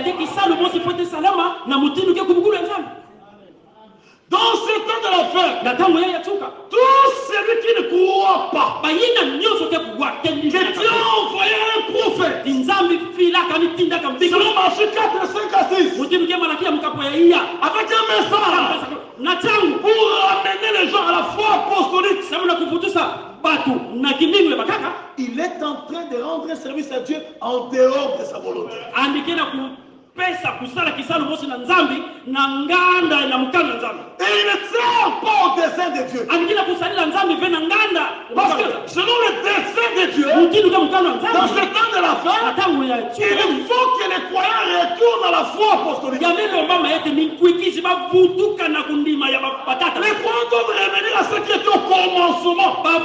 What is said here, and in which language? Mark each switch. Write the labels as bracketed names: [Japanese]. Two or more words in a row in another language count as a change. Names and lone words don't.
[French] Dans ce temps de la fin, tous ceux qui ne croient pas que Dieu a envoyé un prophète, selon Matthieu 4, avec un message pour amener les gens à la foi apostolique. Il est en train de rendre un service à Dieu en dehors de sa volonté. [Kongo] Pesa kusala kisalo mosi na nzambi na nganda na mukana nzambi. [French] Et il ne sert pas au dessein de Dieu. [Kongo] Angina kusalila nzambi ve na nganda. [French] Parce que selon le dessein de Dieu, dans ce temps de la fin, il faut que les croyants retournent à la foi apostolique. Les croyants doivent revenir à ce qui était au commencement.